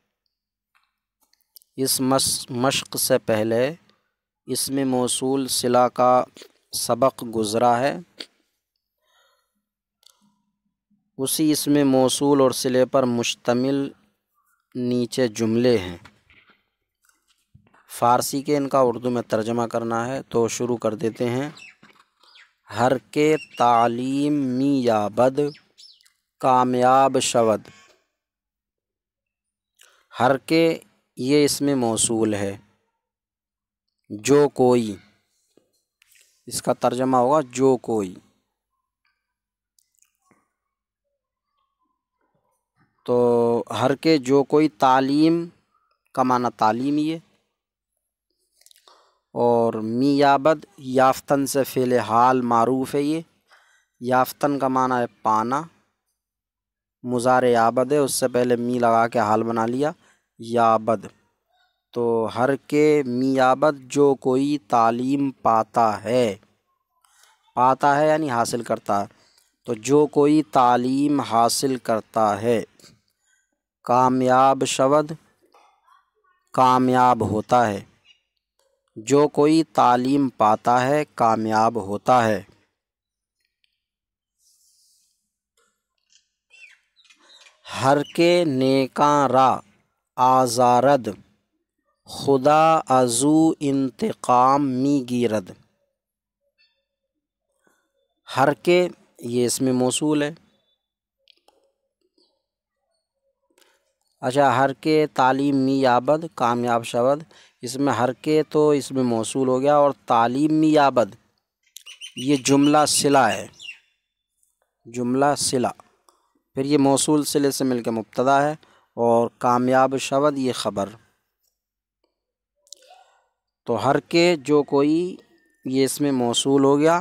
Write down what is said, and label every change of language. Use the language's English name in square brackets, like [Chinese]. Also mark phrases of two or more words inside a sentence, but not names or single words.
[Urdu] اس مشق سے پہلے اسم موصول صلہ کا سبق گزرا ہے، اسی اسم موصول اور صلے پر مشتمل نیچے جملے ہیں۔ فارسی کے ان کا اردو میں ترجمہ کرنا ہے تو شروع کر دیتے ہیں۔ [Persian] ہر کے تعلیم می یابد کامیاب شود۔ ہر کے [Urdu] یہ اسم موصول ہے، جو کوئی، اس کا ترجمہ ہوگا جو کوئی۔ تو [Persian] ہر کے [Urdu] جو کوئی، تعلیم کا معنی تعلیم ہی ہے، اور [Persian] می یابد [Urdu] یافتن سے فعل حال معروف ہے۔ یہ یافتن کا معنی ہے پانا، مضارع یابد ہے، اس سے پہلے می لگا کے حال بنا لیا یابد۔ تو [Persian] ہر کے می یابد [Urdu] جو کوئی تعلیم پاتا ہے، پاتا ہے یعنی حاصل کرتا ہے، تو جو کوئی تعلیم حاصل کرتا ہے، [Persian] کامیاب شود [Urdu] کامیاب ہوتا ہے، جو کوئی تعلیم پاتا ہے کامیاب ہوتا ہے۔ [Persian] ہر کے نیکاں را آزارد خدا ازو انتقام می گیرد۔ ہر کے [Urdu] یہ اسم موصول ہے۔ [Persian] اچھا، ہر کے تعلیم می یابد کامیاب شود، [Urdu] اس میں [Persian] ہر کے [Urdu] تو اسم موصول ہو گیا، اور [Persian] تعلیم می یابد [Urdu] یہ جملہ صلہ ہے، جملہ صلہ، پھر یہ موصول صلے سے مل کے مبتدا ہے، اور [Persian] کامیاب شود [Urdu] یہ خبر۔ تو [Persian] ہر کے [Urdu] جو کوئی یہ اسم موصول ہو گیا۔